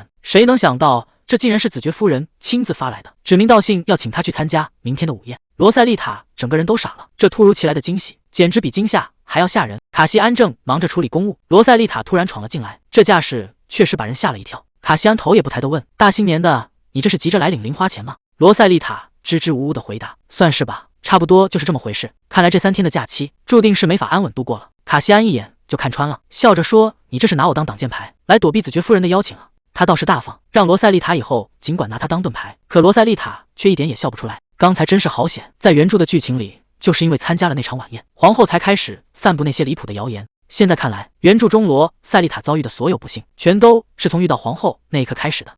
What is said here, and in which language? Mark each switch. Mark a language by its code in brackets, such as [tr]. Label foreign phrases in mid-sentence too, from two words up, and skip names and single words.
[zh] 誰能想到這竟然是子爵夫人親自發來的，指名道姓要請他去參加明天的午宴。羅塞麗塔整個人都傻了，這突如其來的驚喜簡直比驚嚇還要嚇人。卡西安正忙着處理公務，羅塞麗塔突然闖了進來，這架勢確實把人嚇了一跳。卡西安頭也不抬地問：大新年的，你這是急着來領零花錢嗎？羅塞麗塔支支吾吾地回答：算是吧，差不多就是這麼回事。看來這3天的假期注定是沒法安穩度過了。卡西安一眼就看穿了，笑着說：你這是拿我當擋箭牌，來躲避子爵夫人的邀請啊。他倒是大方，讓羅塞麗塔以後儘管拿他當盾牌，可羅塞麗塔卻一點也笑不出來。剛才真是好險，在原著的劇情裡，就是因為參加了那場晚宴，皇後才開始散布那些離譜的謠言。現在看來，原著中羅塞麗塔遭遇的所有不幸，全都是從遇到皇後那一刻開始的。